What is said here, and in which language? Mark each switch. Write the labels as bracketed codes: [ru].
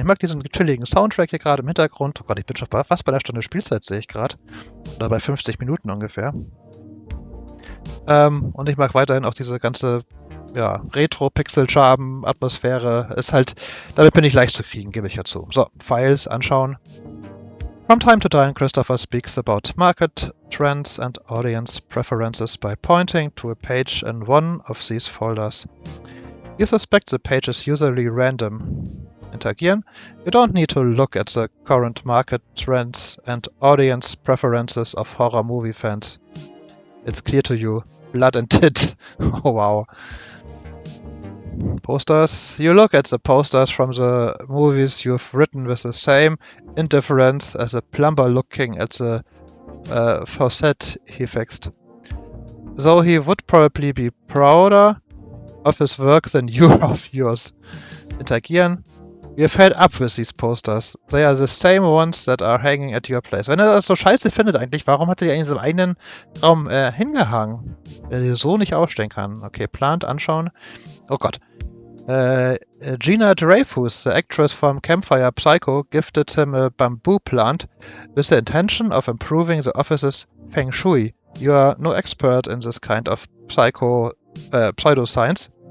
[de] Ich mag diesen chilligen Soundtrack hier gerade im Hintergrund. Oh Gott, ich bin schon fast bei einer Stunde Spielzeit, sehe ich gerade. Oder bei 50 Minuten ungefähr. Und ich mag weiterhin auch diese ganze Retro-Pixel-Charme-Atmosphäre. Ist halt, damit bin ich leicht zu kriegen, gebe ich ja zu. So, Files anschauen. [en] From time to time, Christopher speaks about market trends and audience preferences by pointing to a page in one of these folders. You suspect the page is usually random. [de] Interagieren. [en] You don't need to look at the current market trends and audience preferences of horror movie fans. It's clear to you. Blood and tits. Oh wow. Posters. You look at the posters from the movies you've written with the same indifference as a plumber looking at the faucet he fixed. Though he would probably be prouder of his work than you of yours. [de] Interagieren. [en] Wir fed up with these posters. They are the same ones that are hanging at your place. [de] Wenn er das so scheiße findet eigentlich, warum hat er die eigentlich in seinem eigenen Raum hingehangen? Wenn er sie so nicht ausstellen kann. Okay, plant, anschauen. Oh Gott. [en] Gina Dreyfus, the actress from Campfire Psycho, gifted him a bamboo plant with the intention of improving the office's feng shui. You are no expert in this kind of pseudoscience.